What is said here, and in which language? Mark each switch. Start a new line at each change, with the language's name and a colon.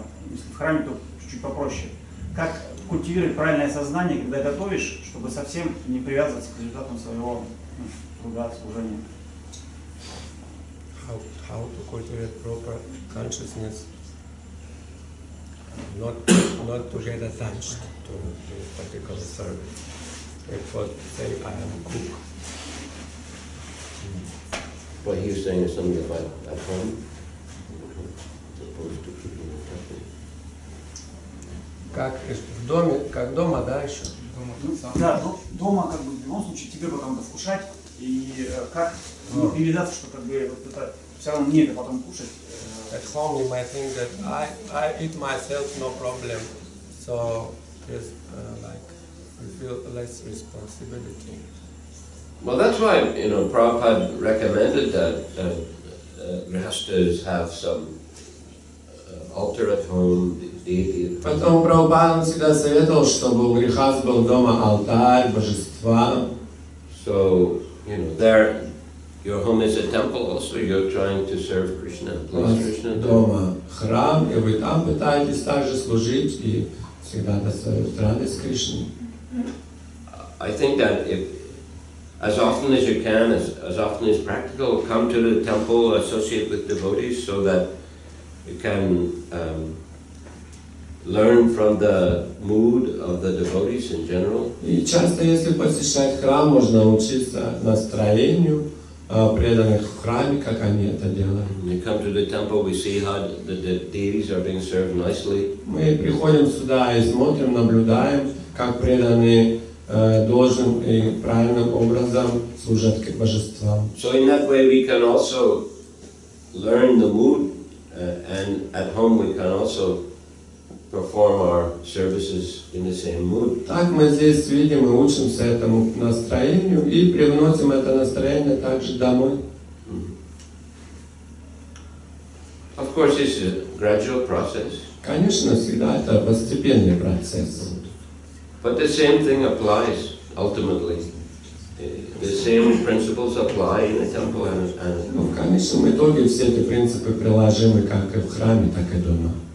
Russian: Если в храме, то чуть-чуть попроще. Как культивировать правильное сознание, когда готовишь, чтобы совсем не привязываться к результатам своего труда, служения?
English: How to cultivate proper consciousness, not to get attached to a particular service. Therefore, say I am a cook. What he was saying is something about at home, opposed to keeping it happy.
Russian: Как в доме, как дома, да, еще? Да, дома как бы в любом случае тебе потом это вкушать, и как не привязаться, что как бы вот это все равно мне это потом кушать.
English: At home you might think that I eat myself, no problem, so it's like you feel less responsibility. Well, that's why Prabhupada recommended that grihastas have some altar at home, deity.
Russian: Поэтому Прабхупада всегда советовал, чтобы у грехаст был дома алтарь, божества.
English: So there, your home is a temple. Also, you're trying to serve Krishna, please Krishna.
Russian: Дома храм, и вы там пытаетесь также служить и всегда доставить радость Кришне.
English: I think that if as often as you can, as often as practical, come to the temple, associate with devotees, so that you can learn from the mood of the devotees in general.
Russian: И часто, если посещать храм, можно научиться настроению преданных в храме, как они это делают.
English: When we come to the temple, we see how the deities are being served nicely.
Russian: Мы приходим сюда и смотрим, наблюдаем, как преданные должным и правильным образом служат к божествам.
English: So in that way, we can also learn the mood, and at home we can also perform our services in the same mood.
Russian: Так мы здесь видим и учимся этому настроению и привносим это настроение также домой.
English: Of course, this is a gradual process.
Russian: Конечно, всегда это постепенный процесс.
English: But the same thing applies ultimately. The same principles apply in the temple and
Russian: Но в конечном итоге все эти принципы приложимы как и в храме, так и дома.